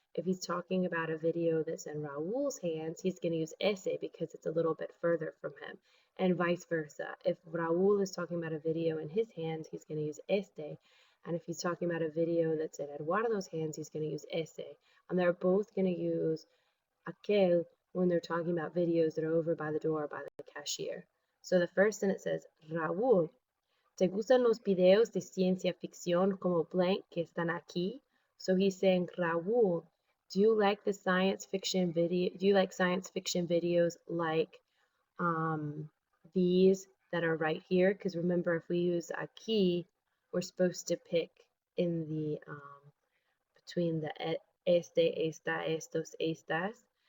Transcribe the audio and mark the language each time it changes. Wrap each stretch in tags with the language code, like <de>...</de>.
<en>If he's talking about a video that's in Raul's hands, he's going to use ese because it's a little bit further from him, and vice versa. If Raul is talking about a video in his hands, he's going to use este. And if he's talking about a video that's in Eduardo's hands, he's going to use ese. And they're both going to use aquel when they're talking about videos that are over by the door by the cashier. So the first sentence says,</en> <es>Raúl, ¿te gustan los videos de ciencia ficción como blank que están aquí?</es> <en>So he's saying, Raúl, do you like the science fiction video? Do you like science fiction videos like these that are right here? Because remember, if we use aquí, we're supposed to pick in the between the este, esta, estos, estas.</en>